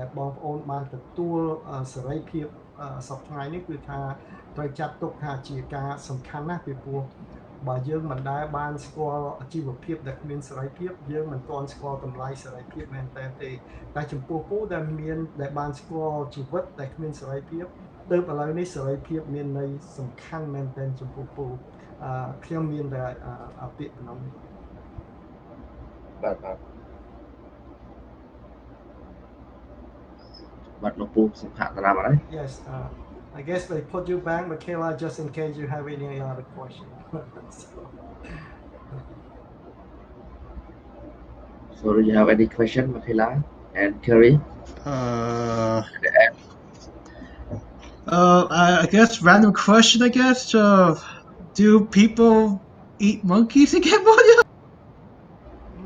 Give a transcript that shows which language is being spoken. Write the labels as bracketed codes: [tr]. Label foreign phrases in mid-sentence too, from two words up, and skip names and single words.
[km] បងប្អូនបានទទួលសេរីភាពសប្តាហ៍នេះគឺថាត្រូវចាត់ទុកថាជាការសំខាន់ណាស់ពីព្រោះបើយើងមិនដែលបានស្គាល់ជីវភាពដែលគ្មានសេរីភាពយើងមិនទាន់ស្គាល់តម្លៃសេរីភាពមែនទេតែចំពោះពូដែលបានស្គាល់ជីវិតដែលគ្មានសេរីភាពទើបឥឡូវនេះសេរីភាពមានន័យសំខាន់មែនទែនចំពោះពូខ្ញុំមានតែពាក្យប៉ុណ្ណឹង បាទលោកពូសុខតារាមកហើយ [en] Yes I guess they put you back Micaela just in case you have any other question So do you have any question Micaela and Kerry I guess random question do people eat monkeys in Cambodia?